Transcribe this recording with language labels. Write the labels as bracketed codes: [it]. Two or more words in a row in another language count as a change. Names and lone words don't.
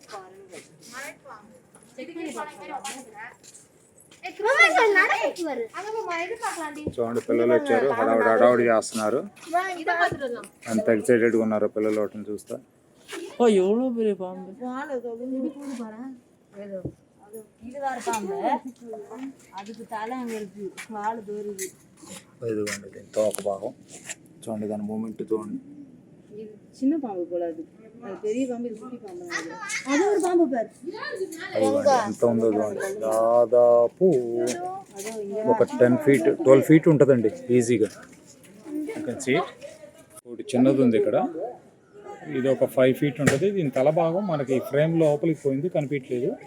[te] చూడండి పిల్లలు వచ్చారు, హడావుడి చేస్తున్నారు. ఎంత ఎక్సైటెడ్గా ఉన్నారో పిల్లలు వాటిని చూస్తా. [ta] அதுக்கு தலை அங்கே இருக்கு வாழை தோறுது. [te] ఇదిగోండి దీని తోక భాగం చూడండి, దాని మూమెంట్ చూడండి. [ta] இது சின்ன பாம்பு போல அது பெரிய பாம்பு, இது குட்டி பாம்பு. அது ஒரு பாம்பு பாரு. [te] అదిగోండి ఎంత ఉందో చూడండి. దాదాపు ఒక 10 feet 12 feet ఉంటుందండి ఈజీగా. ఒకటి చిన్నది ఉంది ఇక్కడ, ఇది ఒక 5 feet ఉంటుంది. దీని తల భాగం మనకి ఫ్రేమ్ లోపలికి పోయింది, కనిపించలేదు.